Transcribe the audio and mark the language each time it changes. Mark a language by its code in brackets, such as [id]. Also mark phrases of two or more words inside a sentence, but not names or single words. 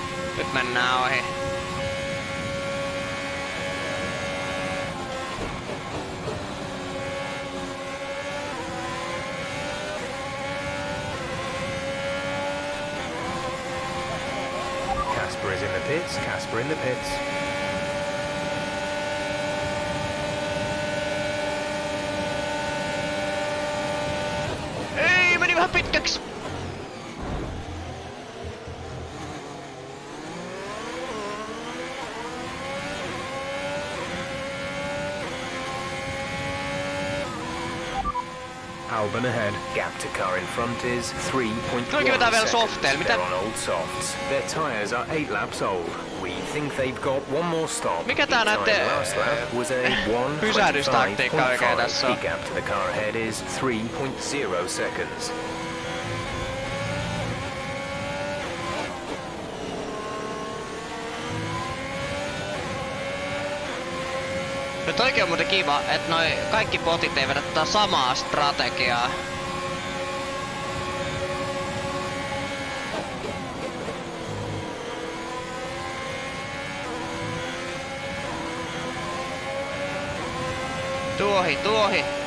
[fi] Nyt mennään ohi. [en] Casper is in the pits. Casper in the pits. [fi] Ei, meni vähän pitkäksi. [en] Albin ahead. Gap to car in front is 3.1 [fi] Kyllä vetää vielä [en] seconds. [fi] softeilla. Mitä? [en] They're on old softs. Their tyres are 8 laps old. We think they've got one more stop. [fi] Mikä tää [en] The time [fi] näette [en] last lap was a [fi] pysähdystaktiikka oikein [en] 1:25.5. [fi] tässä on? [en] The gap to the car ahead is 3.0 seconds. [fi] No toikin on muuten kiva, että noi kaikki botit ei vedä tätä samaa strategiaa. Tuohi.